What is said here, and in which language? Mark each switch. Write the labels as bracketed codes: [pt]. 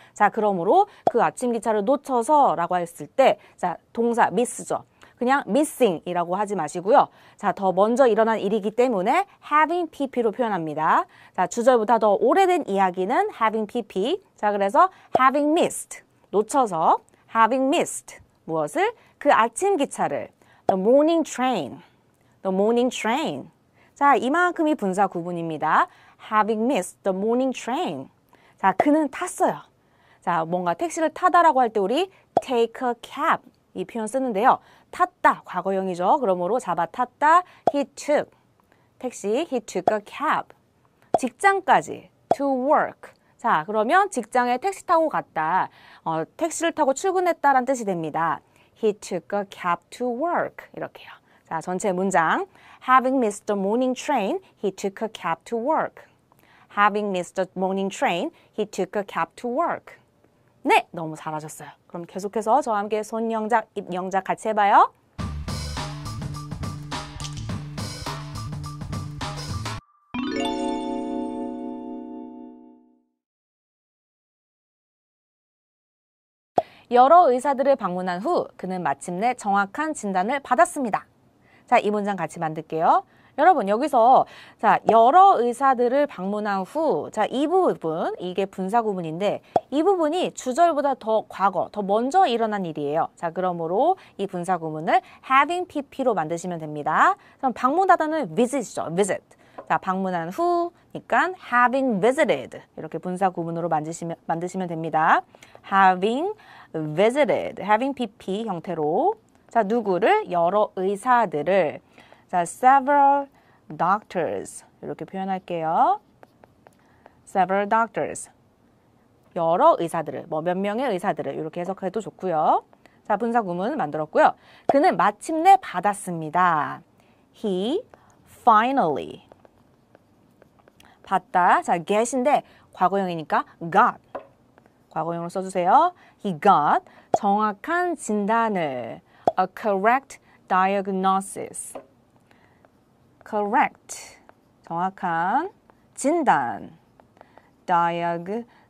[ko] 자, 그러므로 그 아침 기차를 놓쳐서 라고 했을 때, 자, 동사 miss죠. 그냥 missing이라고 하지 마시고요. 자, 더 먼저 일어난 일이기 때문에 having pp로 표현합니다. 자, 주절보다 더 오래된 이야기는 having pp. 자, 그래서 [en] having missed. [ko] 놓쳐서 [en] having missed. [ko] 무엇을? 그 아침 기차를. [en] The morning train. The morning train. [ko] 자, 이만큼이 분사 구문입니다. [en] Having missed the morning train. [ko] 자, 그는 탔어요. 자, 뭔가 택시를 타다라고 할 때 우리 [en] take a cab [ko] 이 표현 쓰는데요. 탔다, 과거형이죠. 그러므로 잡아 탔다. [en] He took. 택시, he took a cab. [ko] 직장까지. [en] To work. [ko] 자, 그러면 직장에 택시 타고 갔다. 택시를 타고 출근했다라는 뜻이 됩니다. [en] He took a cab to work. [ko] 이렇게요. 자, 전체 문장. [en] Having missed the morning train, he took a cab to work. Having missed the morning train, he took a cab to work. [ko] 네, 너무 잘하셨어요. 그럼 계속해서 저와 함께 손영작, 입영작 같이 해봐요. 여러 의사들을 방문한 후 그는 마침내 정확한 진단을 받았습니다. 자, 이 문장 같이 만들게요. 여러분, 여기서 자, 여러 의사들을 방문한 후, 자, 이 부분, 이게 분사 구문인데 이 부분이 주절보다 더 과거, 더 먼저 일어난 일이에요. 자, 그러므로 이 분사 구문을 having pp로 만드시면 됩니다. 그럼 방문하다는 visit이죠. [en] visit. [ko] 자, 방문한 후니까 [en] having visited [ko] 이렇게 분사 구문으로 만드시면 됩니다. [en] having visited, [ko] having pp 형태로 자, 누구를? 여러 의사들을 자, [en] several doctors [ko] 이렇게 표현할게요. [en] several doctors [ko] 여러 의사들을, 뭐 몇 명의 의사들을 이렇게 해석해도 좋고요. 자, 분사 구문 만들었고요. 그는 마침내 받았습니다. [en] He finally [ko] 받다. 자, get인데 과거형이니까 got. 과거형으로 써주세요. [en] He got [ko] 정확한 진단을 [en] a correct diagnosis. [ko] correct 정확한 진단 diagnosis.